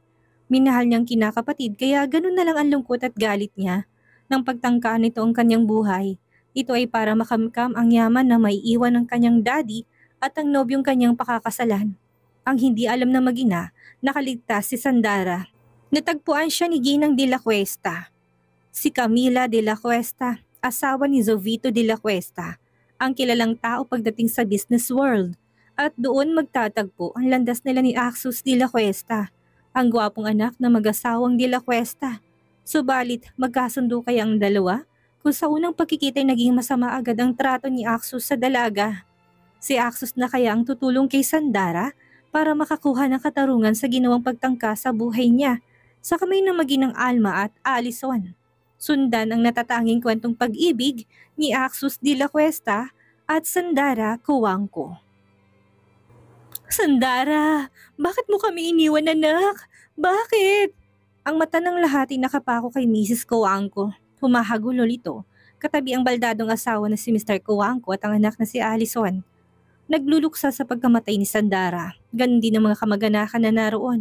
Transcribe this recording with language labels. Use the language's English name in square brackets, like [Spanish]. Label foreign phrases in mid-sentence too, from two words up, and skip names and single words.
[Filipino] Minahal niyang kinakapatid kaya ganun na lang ang lungkot at galit niya. Nang pagtangkaan nito ang kanyang buhay, ito ay para makamkam ang yaman na may iwan ng kanyang daddy at ang nobyong kanyang pakakasalan. Ang hindi alam na mag-ina, nakaligtas si Sandara. Natagpuan siya ni Ginang de la Cuesta. Si Camila de la Cuesta, asawa ni Jovito de la Cuesta, ang kilalang tao pagdating sa [English] business world. [Filipino] At doon magtatagpo ang landas nila ni Axus de la Cuesta, ang gwapong anak na mag-asawang de la Cuesta. Subalit magkasundo kaya ang dalawa kung sa unang pagkikita naging masama agad ang trato ni Axus sa dalaga. Si Axus na kaya ang tutulong kay Sandara para makakuha ng katarungan sa ginawang pagtangka sa buhay niya sa kamay ng maginang Alma at Allison. Sundan ang natatanging kwentong pag-ibig ni Axus de la Cuesta at Sandara Cuangco. Sandara, bakit mo kami iniwan, anak? Bakit? Ang mata ng lahat ay nakapako kay Mrs. Cuangco. Humahagulol ito, katabi ang baldadong asawa na si Mr. Cuangco at ang anak na si Allison. Nagluluksa sa pagkamatay ni Sandara, ganun din ang mga kamag-anakan na naroon.